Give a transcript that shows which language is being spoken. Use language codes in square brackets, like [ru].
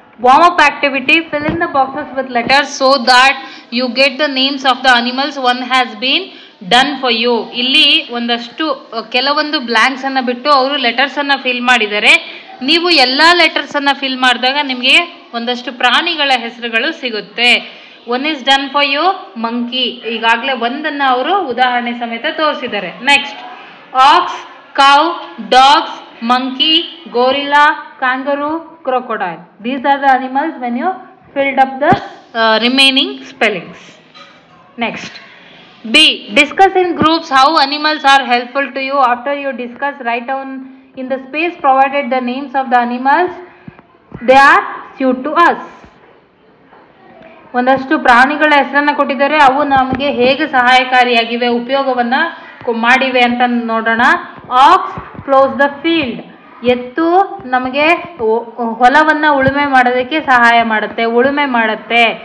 [en] Warm-up activity, fill in the boxes with letters so that you get the names of the animals. One has been done for you. [kn] ಇಲ್ಲಿ ಒಂದಷ್ಟು ಕೆಲವೊಂದು blanks ಅನ್ನ ಬಿಟ್ಟು ಅವರು letters ಅನ್ನ fill ಮಾಡಿದ್ದಾರೆ. ನೀವು ಎಲ್ಲಾ ಲೆಟರ್ಸ್ ಅನ್ನ ಫಿಲ್ ಮಾಡಿದಾಗ ನಿಮಗೆ ಒಂದಷ್ಟು ಪ್ರಾಣಿಗಳ ಹೆಸರುಗಳು ಸಿಗುತ್ತೆ. [en] One is done for you, monkey. [kn] ಈಗಾಗಲೇ ಒಂದನ್ನ ಅವರು ಉದಾಹರಣೆ ಸಮೇತ ತೋರಿಸಿದ್ದಾರೆ. [en] Next, ox, cow, dogs, monkey, gorilla, kangaroo, crocodile. These are the animals when you filled up the remaining spellings. Next, B. Discuss in groups how animals are helpful to you. After you discuss, write down in the space provided the names of the animals they are suited to us. [kn] ಒಂದಷ್ಟು ಪ್ರಾಣಿಗಳ ಹೆಸರನ್ನು ಕೊಟ್ಟಿದ್ದಾರೆ, ಅವು ನಮಗೆ ಹೇಗೆ ಸಹಾಯಕಾರಿಯಾಗಿವೆ, ಉಪಯೋಗವನ್ನ ಮಾಡಿವೆ ಅಂತ ನೋಡೋಣ. [en] Ox ploughs the field. [kn] ಎತ್ತು ನಮಗೆ ಹೊಲವನ್ನ ಉಳುಮೆ ಮಾಡೋದಕ್ಕೆ ಸಹಾಯ ಮಾಡುತ್ತೆ, ಉಳುಮೆ ಮಾಡುತ್ತೆ.